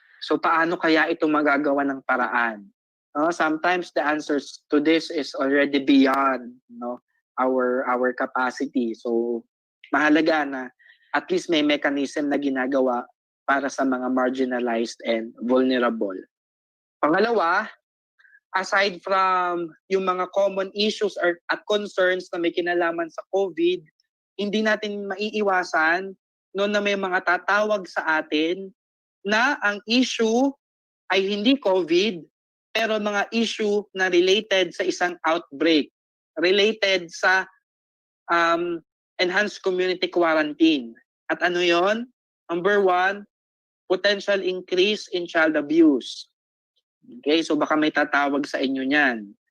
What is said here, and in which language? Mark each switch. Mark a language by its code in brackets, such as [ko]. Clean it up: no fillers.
[tl] So paano kaya ito magagawa ng paraan? [en] Sometimes the answers to this is already beyond, no, our capacity. [tl] So mahalaga na at least may mechanism na ginagawa para sa mga [en] marginalized and vulnerable. [tl] Pangalawa, [en] aside from [tl] yung mga common issues at concerns na may kinalaman sa COVID, hindi natin maiiwasan no, na may mga tatawag sa atin na ang issue ay hindi COVID, pero mga issue na related sa isang outbreak, related sa enhanced community quarantine. At ano yon? [en] Number 1, potential increase in child abuse. [tl] Okay, so baka may tatawag sa inyo niyan.